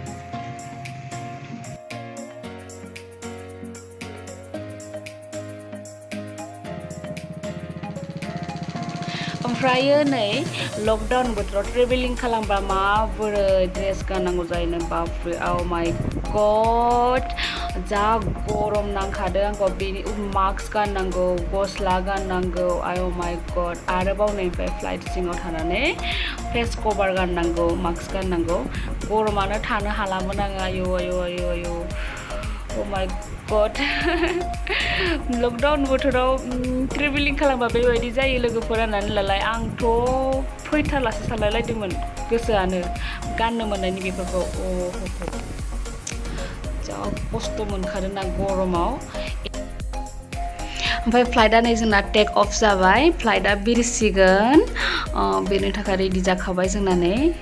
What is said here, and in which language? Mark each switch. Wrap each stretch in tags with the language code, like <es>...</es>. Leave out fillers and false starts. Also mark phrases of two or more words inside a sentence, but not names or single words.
<brx>ओमफ्रायो नै लकडाउन बोथोराव ट्रेभेलिं खालामबा माबोरै ड्रेस गाननांगौ जायो बापरे</brx> <en>oh my god</en> <brx>जा गरम नांखादों आंखौ बेनि मास्क गाननांगौ गस्ला गाननांगौ</brx> <en>oh my god</en> <brx>आरोबाव नैनिफ्राय फ्लाइट सिङाव थानानै</brx> <en>face cover</en> <brx>गाननांगौ मास्क गाननांगौ गरमानो थानो हालामोन आङो आयौ आयौ आयौ आयौ</brx> <en>Oh my god</en> <brx>लकडाउन बोथोराव ट्रेभेलिं खालामबा बेबायदि जायो लोगोफोर होननानै लालाय आंथ' फैथारलासो सानलायलायदोंमोन गोसोआनो गाननो मोननायनि बेफोरखौ जा खस्थ' मोनखादों ना गरमाव ओमफ्राय फ्लाइटआ नै जोंना</brx> <en>take off</en> <brx>जाबाय फ्लाइटआ बिरसिगोन बेनि थाखाय रेडि जाखाबाय जोंना नै</brx>